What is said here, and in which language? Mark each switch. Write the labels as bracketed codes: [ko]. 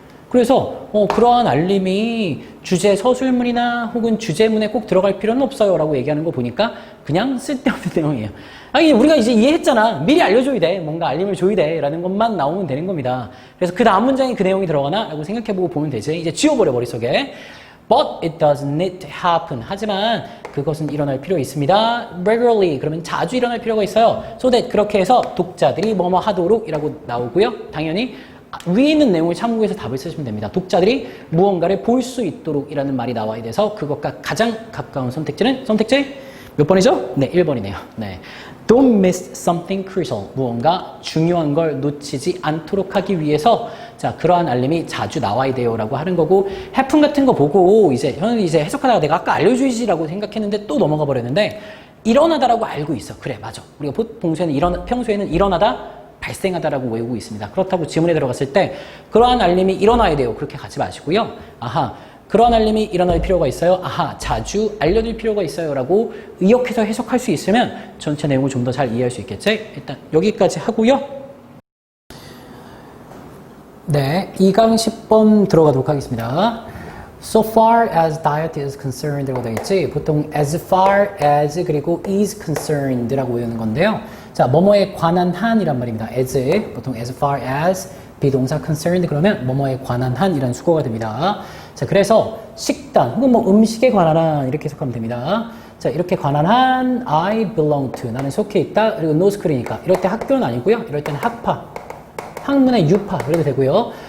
[ko] 그래서 그러한 알림이 주제 서술문이나 혹은 주제문에 꼭 들어갈 필요는 없어요 라고 얘기하는 거 보니까 그냥 쓸데없는 내용이에요. 아니 우리가 이제 이해했잖아. 미리 알려줘야 돼. 뭔가 알림을 줘야 돼 라는 것만 나오면 되는 겁니다. 그래서 그 다음 문장에 그 내용이 들어가나? 라고 생각해보고 보면 되지. 이제 지워버려 머릿속에. [en] But it doesn't need to happen. [ko] 하지만 그것은 일어날 필요 있습니다. [en] Regularly. [ko] 그러면 자주 일어날 필요가 있어요. [en] So that [ko] 그렇게 해서 독자들이 뭐뭐 하도록 이라고 나오고요. 당연히 위에 있는 내용을 참고해서 답을 쓰시면 됩니다. 독자들이 무언가를 볼 수 있도록 이라는 말이 나와야 돼서 그것과 가장 가까운 선택지는 선택지 몇 번이죠? 네, 1번이네요. 네. [en] Don't miss something crucial. [ko] 무언가 중요한 걸 놓치지 않도록 하기 위해서 자, 그러한 알림이 자주 나와야 돼요 라고 하는 거고 해품 같은 거 보고 저는 이제 해석하다가 내가 아까 알려주지라고 생각했는데 또 넘어가 버렸는데 일어나다라고 알고 있어. 그래, 맞아. 우리가 평소에는 일어나다 발생하다라고 외우고 있습니다. 그렇다고 지문에 들어갔을 때 그러한 알림이 일어나야 돼요. 그렇게 가지 마시고요. 그러한 알림이 일어날 필요가 있어요. 자주 알려줄 필요가 있어요. 라고 의역해서 해석할 수 있으면 전체 내용을 좀 더 잘 이해할 수 있겠지? 일단 여기까지 하고요. 네, 2강 10번 들어가도록 하겠습니다. [en] So far as diet is concerned [ko] 라고 되어있지, 보통 [en] as far as [ko] 그리고 [en] is concerned [ko] 라고 외우는 건데요. 자, 뭐뭐에 관한 한이란 말입니다. as, 보통 [en] as far as [ko] 비동사 concerned 그러면 뭐뭐에 관한 한이라는 수거가 됩니다. 자, 그래서 식단 혹은 뭐 음식에 관한 한 이렇게 해석하면 됩니다. 자, 이렇게 관한 한 [en] I belong to, [ko] 나는 속해 있다. 그리고 no school이니까 이럴 때 학교는 아니고요. 이럴 때는 학파, 학문의 유파 그래도 되고요.